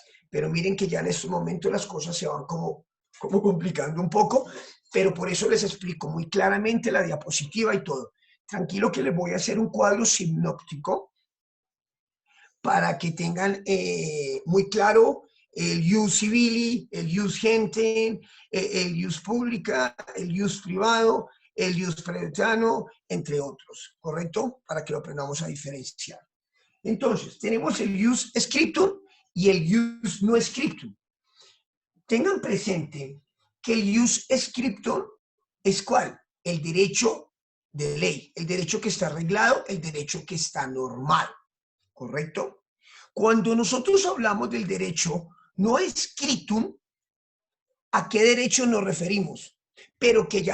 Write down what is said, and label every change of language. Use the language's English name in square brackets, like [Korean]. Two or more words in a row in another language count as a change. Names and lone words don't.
[Spanish] Pero miren que ya en estos momentos las cosas se van como complicando un poco pero por eso les explico muy claramente la diapositiva y todo. Tranquilo que les voy a hacer un cuadro sinóptico para que tengan muy claro el [Latin] ius civili, [Spanish] el [Latin] ius gentium, [Spanish] el [Latin] ius publica, [Spanish] el ius privado, el ius praetoriano, entre otros, ¿correcto? Para que lo aprendamos a diferenciar. Entonces, tenemos el [Latin] ius scriptum [Spanish] y el [Latin] ius no scriptum. [Spanish] Tengan presente que el [Latin] ius scriptum [Spanish] es ¿cuál? El derecho de ley, el derecho que está arreglado, el derecho que está normal, ¿correcto? Cuando nosotros hablamos del derecho no scriptum, ¿a qué derecho nos referimos? Pero que ya